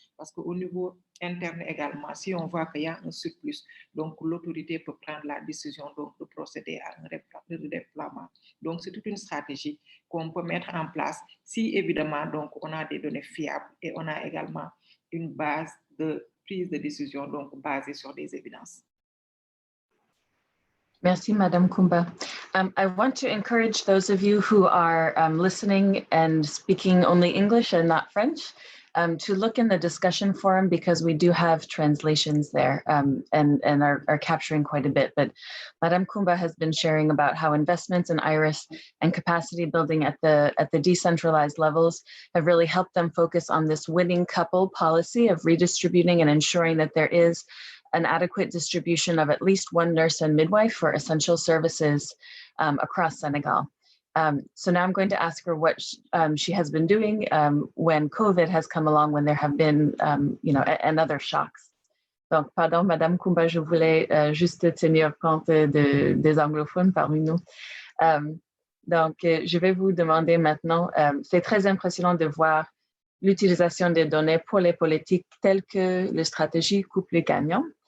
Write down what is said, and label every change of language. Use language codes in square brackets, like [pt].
[fr] Parce qu'au niveau interne également, si on voit qu'il y a un surplus, donc l'autorité peut prendre la décision donc, de procéder à un redéploiement. Donc, c'est toute une stratégie qu'on peut mettre en place si, évidemment, donc, on a des données fiables et on a également une base de prise de décision donc, basée sur des évidences. Merci, Madame Kumba. [en] I want to encourage those of you who are listening and speaking only English and not French to look in the discussion forum because we do have translations there and are capturing quite a bit. But Madame Kumba has been sharing about how investments in IRIS and capacity building at the decentralized levels have really helped them focus on this winning couple policy of redistributing and ensuring that there is an adequate distribution of at least one nurse and midwife for essential services across Senegal. So now I'm going to ask her what she has been doing when COVID has come along, when there have been, and other shocks. [fr] Donc, pardon, Madame Kumba, je voulais juste tenir compte des anglophones parmi nous. Donc, je vais vous demander maintenant, c'est très impressionnant de voir l'utilisation des données pour les politiques telles que les stratégies couple gagnant.